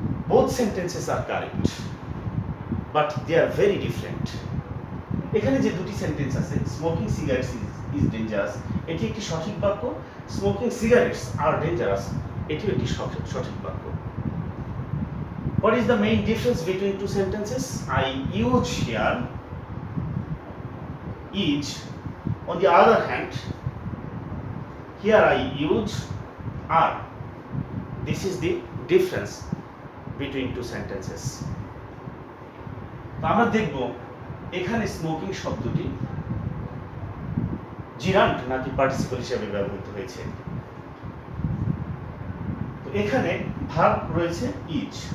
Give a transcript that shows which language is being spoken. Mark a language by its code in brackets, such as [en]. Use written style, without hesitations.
[en] Both sentences are correct, but they are very different. [bn] এখানে যে দুটি সেন্টেন্স আছে, [en] smoking cigarettes is dangerous, [bn] এটি একটি সঠিক বাক্য। [en] smoking cigarettes are dangerous, [bn] এটিও একটি সঠিক বাক্য। [en] What is the main difference between two sentences? I use here is. On the other hand, here I use are. This is the difference between two sentences. [bn] আমরা দেখব এখানে স্মোকিং শব্দটি gerund নাকি participle হিসেবে ব্যবহৃত হয়েছে। তো এখানে ভার্ব রয়েছে ইজ।